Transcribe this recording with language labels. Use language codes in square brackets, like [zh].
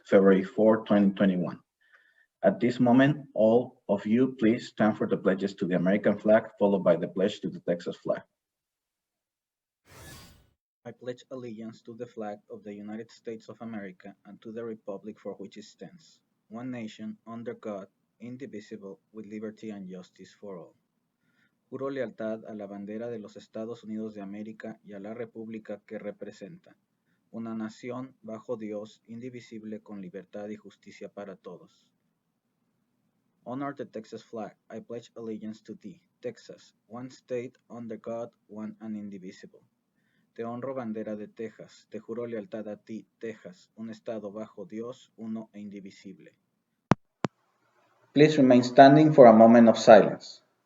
[en] February 4th, 2021. At this moment, all of you please stand for the pledges to the American flag, followed by the pledge to the Texas flag. I pledge allegiance to the flag of the United States of America and to the republic for which it stands, one nation, under God, indivisible, with liberty and justice for all. [es] Juro lealtad a la bandera de los Estados Unidos de América y a la república que representa, una nación bajo Dios, indivisible, con libertad y justicia para todos. [en] Honor the Texas flag. I pledge allegiance to thee, Texas, one state under God, one and indivisible. [es] Te honro bandera de Texas, te juro lealtad a ti, Texas, un estado bajo Dios, uno e indivisible. [en] Please remain standing for a moment of silence.